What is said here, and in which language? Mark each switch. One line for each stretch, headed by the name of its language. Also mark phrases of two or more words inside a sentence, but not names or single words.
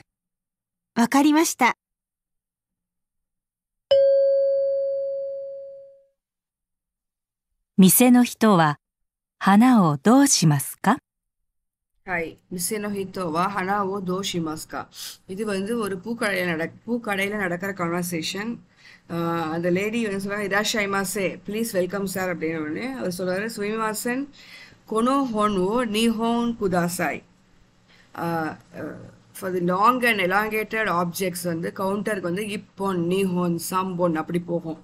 Japanese: わかりました。店の人は花をどうしますか？はい。店の人は花をどうしますか？
Tamil: இது வந்து ஒரு பூக்கடையில் நடக்கிற கான்வர்சேஷன். அந்த லேடி வந்து சொல்றாங்க, இராஷாய்மாசே,
English: please welcome sir
Tamil: அப்படின்னு உடனே அவர் சொல்றாரு,
Japanese: すみません この 本を 二本 ください.
English: for the long and elongated objects
Tamil: வந்து கவுண்டருக்கு வந்து
Japanese: 一本 二本 三本
Tamil: அப்படி போகும்.